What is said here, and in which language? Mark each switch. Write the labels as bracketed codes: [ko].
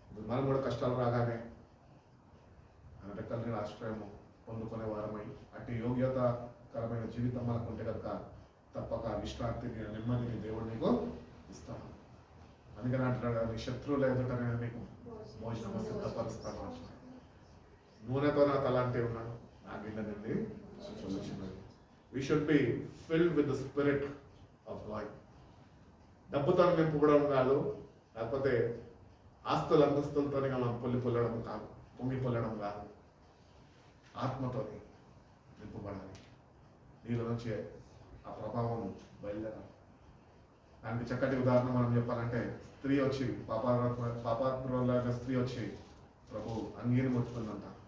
[te] మనం కూడా కష్టాలు రాగానే ఆయన రెక్కల లేని ఆశ్రయం పొందుకునే వారమై అట్టి యోగ్యతకరమైన జీవితం మనకు ఉంటే కనుక తప్పక విశ్రాంతిని, నెమ్మదిని దేవుడు నీకు ఇస్తాను. అందుకని అంటున్నాడు, నీ శత్రువులు ఎదుట నేను నీకు భోజనం సిద్ధపరుస్తాను అంటున్నాడు. నూనెతో నా తలాంటి ఉన్నాడు, నా గిన్నె నుండి చొల్లుచున్నది. [en] We should be filled with the spirit of God. [te] డబ్బుతో నింపుకోవడం కాదు, లేకపోతే ఆస్తుల అంతస్తులతోనే మనం పొల్లడం కాదు, పొంగిపోలడం కాదు. ఆత్మతోని నింపబడాలి. నీళ్ళ నుంచి ఆ ప్రభావం బయలుదేరాలి. దానికి చక్కటి ఉదాహరణ మనం చెప్పాలంటే, స్త్రీ వచ్చి పాపాత్ములైన స్త్రీ వచ్చి ప్రభు అంగీని ముట్టుకుందంట.